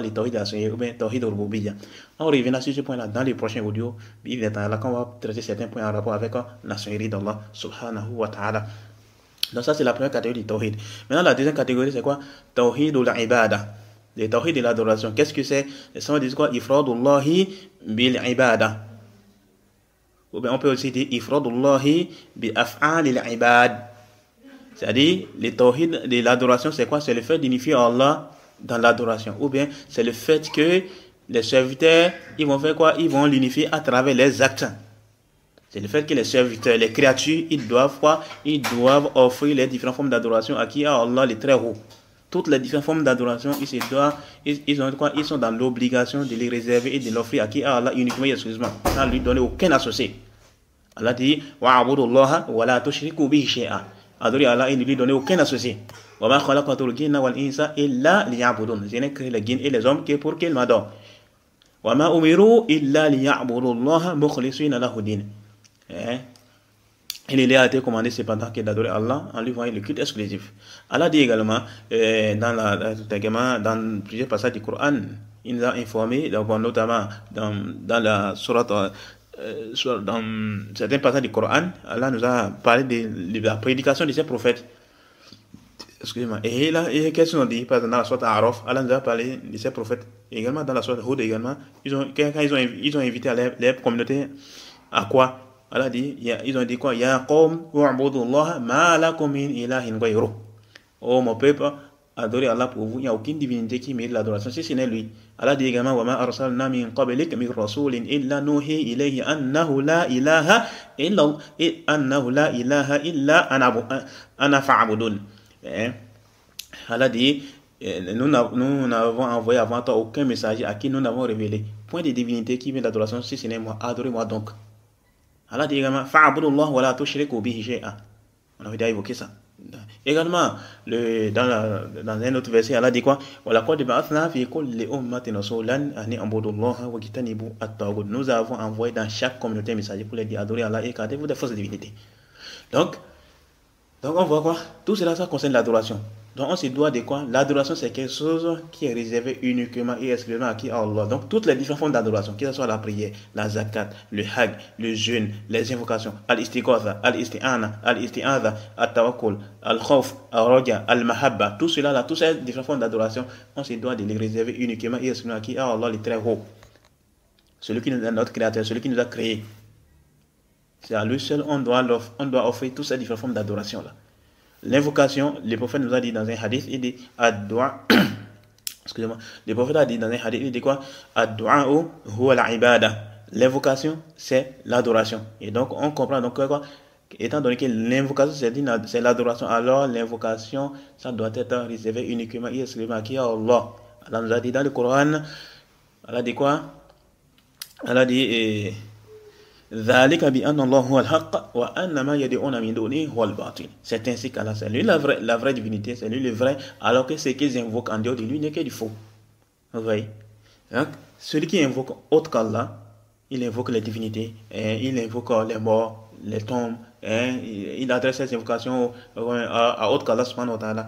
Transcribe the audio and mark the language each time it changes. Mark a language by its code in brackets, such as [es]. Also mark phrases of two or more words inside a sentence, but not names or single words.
[fr] Les tawhid de la ou bien tawhid de rububiyya. On reviendra sur ce point-là dans les prochains audios. Il est là qu'on va traiter certains points en rapport avec la sonnerie d'Allah, [ar] سبحانه وتعالى. [fr] Donc ça, c'est la première catégorie du tawhid. Maintenant, la deuxième catégorie, c'est quoi? [ar] توحيد العبادة. [fr] Le tawhid de l'adoration. Qu'est-ce que c'est? Ça veut dire quoi? [ar] إفراد الله بالعبادة. [fr] Ou bien on peut aussi dire [ar] إفراد الله بأفعال العباد. [fr] C'est-à-dire, le tawhid de l'adoration, c'est quoi? C'est le fait d'unifier Allah dans l'adoration. Ou bien, c'est le fait que les serviteurs, ils vont faire quoi? Ils vont l'unifier à travers les actes. C'est le fait que les serviteurs, les créatures, ils doivent quoi? Ils doivent offrir les différentes formes d'adoration à qui? À Allah, le très haut. Toutes les différentes formes d'adoration, ils sont dans l'obligation de les réserver et de l'offrir à qui? À Allah uniquement, excusez-moi, sans lui donner aucun associé. Allah dit, [ar] واعبدوا الله ولا تشركوا به شيئا. [fr] Adorer Allah et ne lui donner aucun associé. [ar] وما خلقت الجن والإنس إلا ليعبدون. [fr] Je n'ai créé les djinns et les hommes que pour qu'ils m'adorent. [ar] وما أمروا إلا ليعبدوا الله مخلصين له الدين. [fr] Il a été commandé cependant que d'adorer Allah en lui voyant le culte exclusif. Allah dit également dans plusieurs passages du Coran, il nous a informé, notamment dans la sourate, dans certains passages du Coran, Allah nous a parlé de la prédication de ses prophètes. Excusez-moi. Et là, qu'est-ce qu'on dit? Par exemple, dans la sourate Araf, Allah nous a parlé de ses prophètes. Également, dans la sourate Hud, également, ils ont invité les communautés à quoi? Allah dit, ils ont dit quoi? [ar] يا قوم اعبدوا الله ما لكم من إله غيره. [fr] Oh mon peuple, adorez Allah pour vous. Il n'y a aucune divinité qui mérite l'adoration si ce n'est lui. Allah dit également, [ar] وما أرسلنا من قبلك من رسول إلا نوحي إليه أنه لا إله إلا أنا فاعبدون. [fr] Allah dit, nous n'avons envoyé avant toi aucun messager à qui nous n'avons révélé point de divinité qui vient d'adoration si ce n'est moi. Adorez-moi donc. Allah dit également, [ar] فاعبدوا الله ولا تشركوا به شيئا. [fr] On avait déjà évoqué ça. Également, dans un autre verset, Allah dit quoi? [ar] ولقد بعثنا في كل أمة رسولا أن اعبدوا الله واجتنبوا الطاغوت. [fr] Nous avons envoyé dans chaque communauté un messager pour les dire adorer Allah et écartez-vous des fausses divinités. Donc on voit quoi? Tout cela, ça concerne l'adoration. Donc on se doit de quoi? L'adoration, c'est quelque chose qui est réservé uniquement et exclusivement à qui? À Allah. Donc toutes les différentes formes d'adoration, que ce soit la prière, la zakat, le hajj, le jeûne, les invocations, [ar] الاستغاثة، الاستعانة، الاستعاذة، التوكل، الخوف، الرجاء, [fr] al-mahabba, tout cela là, toutes ces différentes formes d'adoration, on se doit de les réserver uniquement et exclusivement à qui? À Allah, le très haut. Celui qui nous est notre créateur, celui qui nous a créés. C'est à lui seul on doit offrir toutes ces différentes formes d'adoration là. L'invocation, le prophète nous a dit dans un hadith, il dit ad-du'a Excusez-moi. Le prophète a dit dans un hadith, il dit quoi? [ar] الدعاء هو العبادة. [fr] L'invocation, c'est l'adoration. Et donc, on comprend donc quoi? Étant donné que l'invocation, c'est l'adoration, alors l'invocation, ça doit être réservé uniquement et exclusivement à qui? À Allah. Allah nous a dit dans le Coran, Allah dit quoi? Allah dit, [ar] ذلك بأن الله هو الحق وأن ما يدعون من دونه هو الباطل. [fr] C'est ainsi qu'Allah, c'est lui la vraie divinité, c'est lui le vrai, alors que ce qu'ils invoquent en dehors de lui n'est que du faux. Vous voyez? Donc, celui qui invoque autre qu'Allah, il invoque les divinités, il invoque les morts, les tombes, il adresse ses invocations à autre qu'Allah [ar] سبحانه وتعالى.